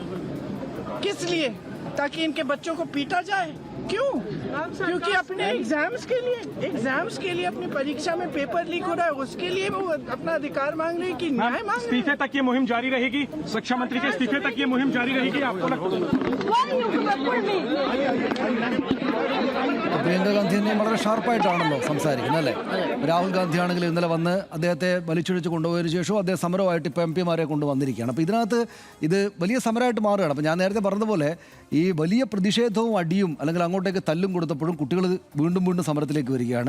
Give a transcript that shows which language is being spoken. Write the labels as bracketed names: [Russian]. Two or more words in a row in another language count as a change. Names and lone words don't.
[Hindi] किस लिए? ताकि इनके बच्चों को पीटा जाए. क्यों? क्योंकि अपने एग्जाम्स के लिए अपनी परीक्षा में पेपर लीक हो रहा है, उसके लिए वो अपना अधिकार मांग रहे हैं कि न्याय मांग. इस्तीफे तक ये मुहिम जारी रहेगी. शिक्षा मंत्री के इस्तीफे तक ये मुहिम जारी रहेगी. आपको लगता [Malayalam] പ്രിയങ്ക ഗാന്ധി തന്നെ വളരെ ഷാർപ്പായിട്ടാണല്ലോ സംസാരിക്കുന്നത് അല്ലേ? രാഹുൽ ഗാന്ധി ആണെങ്കിൽ ഇന്നലെ വന്ന് അദ്ദേഹത്തെ വലിച്ചിഴിച്ച് കൊണ്ടുപോയതിനു ശേഷവും അദ്ദേഹം സമരമായിട്ട് ഇപ്പോൾ MP മാരെ കൊണ്ടുവന്നിരിക്കുകയാണ്. അപ്പോൾ ഇതിനകത്ത് ഇത് വലിയ സമരമായിട്ട് മാറുകയാണ്. അപ്പോൾ ഞാൻ നേരത്തെ പറഞ്ഞതുപോലെ ഈ വലിയ പ്രതിഷേധവും അടിയും അല്ലെങ്കിൽ അങ്ങോട്ടേക്ക് തല്ലും കൊടുത്തപ്പോഴും കുട്ടികൾ വീണ്ടും വീണ്ടും സമരത്തിലേക്ക് വരികയാണ്.